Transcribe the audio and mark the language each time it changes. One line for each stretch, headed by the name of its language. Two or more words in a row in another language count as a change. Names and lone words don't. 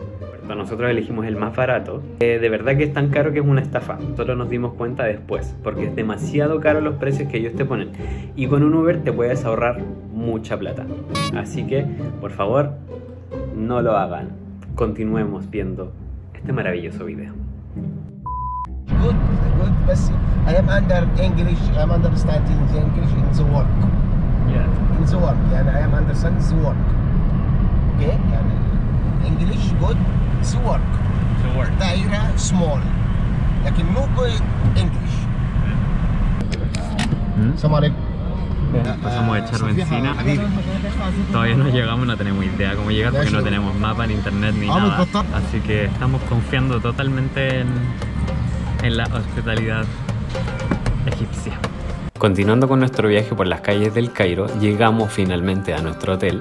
Spanish: Nosotros elegimos el más barato. De verdad que es tan caro que es una estafa. Solo nos dimos cuenta después, porque es demasiado caro los precios que ellos te ponen. Y con un Uber te puedes ahorrar mucha plata. Así que, por favor, no lo hagan. Continuemos viendo este maravilloso video.
English: Good, but I am under English. I am understanding the English in the work. Yeah. In the work, and I am understanding the work. Okay, and English good. The work. So work.
Arabic: دائرة small. لكن مو
English: good English.
Arabic: السلام عليكم.
Spanish: Pasamos a echar benzina. Todavía no llegamos, no tenemos idea cómo llegar porque no tenemos mapa, ni internet, ni nada. Así que estamos confiando totalmente en la hospitalidad egipcia. Continuando con nuestro viaje por las calles del Cairo, llegamos finalmente a nuestro hotel.